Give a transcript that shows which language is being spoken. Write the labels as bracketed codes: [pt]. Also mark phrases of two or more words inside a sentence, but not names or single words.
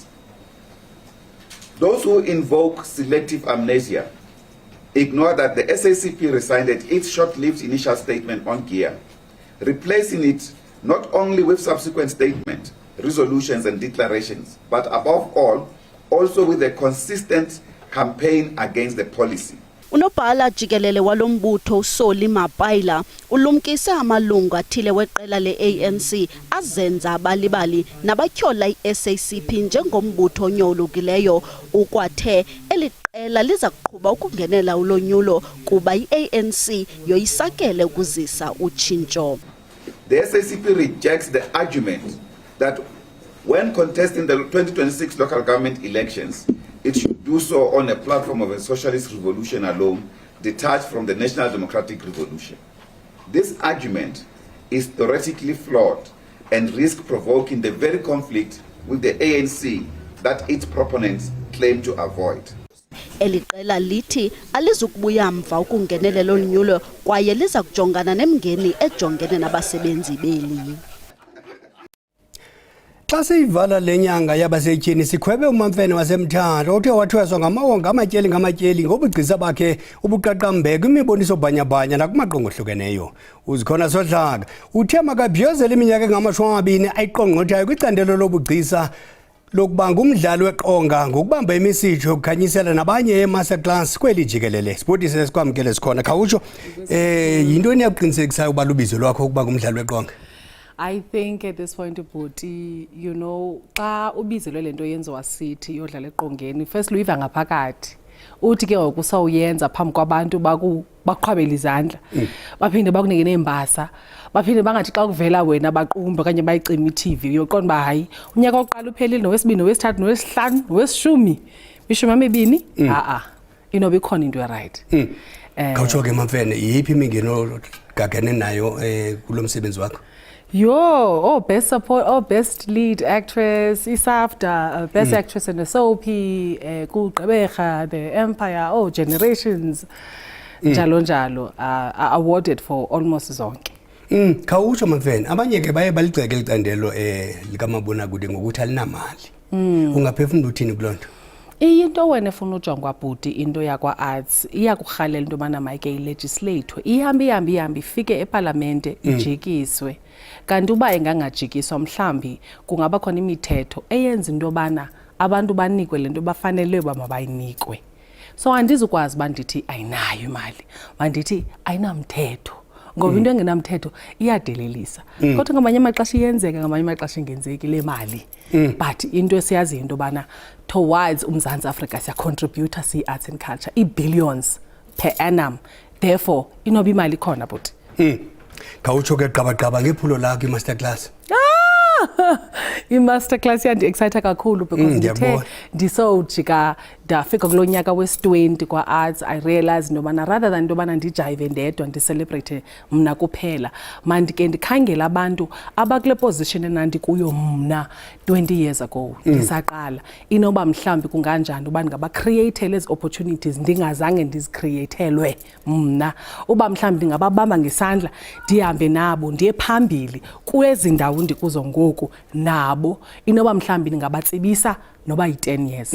[en] Those who invoke selective amnesia ignore that the SACP rescinded its short-lived initial statement on GEAR, replacing it not only with subsequent statements, resolutions and declarations, but above all, also with a consistent campaign against the policy. [xh] Unobhala jikelele walombutho uSoli Mapaila ulumkise amalungu athile weqela leANC azenza abalibali nabathyola iSACP njengombutho onyolukileyo ukwathe eliqela liza kuqhuba ukungenela ulonyulo kuba iANC yoyisakele ukuzisa utshintsho. [en] The SACP rejects the argument that when contesting the 2026 local government elections, it should do so on a platform of a socialist revolution alone, detached from the national democratic revolution. This argument is theoretically flawed and risks provoking the very conflict with the ANC that its proponents claim to avoid. [xh] Eliqela lithi alizukubuya mva ukungenelela ulonyulo kwaye liza kujongana nemngeni ejongene nabasebenzi beli. Xa siyivala lenyanga yabasetyhini sikhwebe uMamfene waseMthatha othe wathweswa ngamawonga ngamatyeli ngobugcisa bakhe ubuqaqambeko imiboniso bhanyabhanya nakumaqongo ohlukeneyo. Uzikhona Sodlaka uthe makabhiyozela iminyaka engama-20 ayiqongqothayo kwicandelo lobugcisa lokuba ngumdlali weqonga ngokubamba imisitho yokukhanyisela nabanye emasterclass kweli jikelele. Sibotise sikwamkele sikhona khawutsho yintoni yakuqinisekisayo ukuba lubizo lwakho ukuba ngumdlali weqonga? [en] I think at this point Bhuti, you know, [xh] xa ubizelwe lento yenziwa sithi yodlala eqongeni, first uyiva ngaphakathi. Uthi ke ngoku usawuyenza phambi kwabantu baqhwabela izandla. Baphinde bakunike nembasa. Baphinde bangathi xa kuvela wena baqumba kanye bayicima iTV uyoqonda ba hayi unyaka oqala uphelile nowesibini nowesithathu nowesihlanu nowesishumi. Ishumi amabini? Inobe ikhona into right. Khawutsho ke Mamfene yiphi imingeno gagene nayo kulomsebenzi wakho? [en] Best support, best lead actress, ISAFTA, best actress in the soap, Gqeberha, the Empire, Generations, [xh] njalo njalo, [en] are awarded for almost zonke. [xh] Khawutsho mfene abanye ke baye baliceke licandelo likamabonakude ngokuthi alinamali. Ungaphefumula uthini kulonto? Into wena efuna ujongwa bhuti into yakwa arts iyakurhalela into mana mayike ilegislate ihambe ifike eParlamente ijikiswe kanti uba ingangajikiswa mhlambi kungaba khona imithetho eyenza into bana abantu banikwe lento bafanele mabayinikwe. So andizukwazi bandithi ayinayo imali bandithi ayinamthetho ngoba into engenamthetho iyadelelisa kodwa ngamanye amaxesha iyenzeka ngamanye amaxesha ingenzeki le mali but into esiyaziyo into bana towards uMzantsi Afrika siya contributor [en] si-arts and culture i-billions per annum therefore [xh] inoba imali khona but Khawutsho ke qabaqaba ngephulo lakho i-masterclass. I-masterclass yandi-excite kakhulu because ndithe ndisowujika ndafika kulo nyaka wesi-20 kwa-arts [en] I realize [xh] into yobana rather than into yobana ndijayive ndedwa ndicelebrate mna kuphela mandike ndikhangela abantu abakule position enandikuyo mna [en] 20 years ago [xh] ndisaqala inoba mhlawumbi kunganjani uba ndingabacreatele ezi opportunities ndingazange ndizicreatelwe mna uba mhlawumbi ndingababamba ngesandla ndihambe nabo ndiye phambili kwezi ndawo ndikuzo ngoku nabo inoba mhlawumbi ndingabatsibisa noba yi-10 years.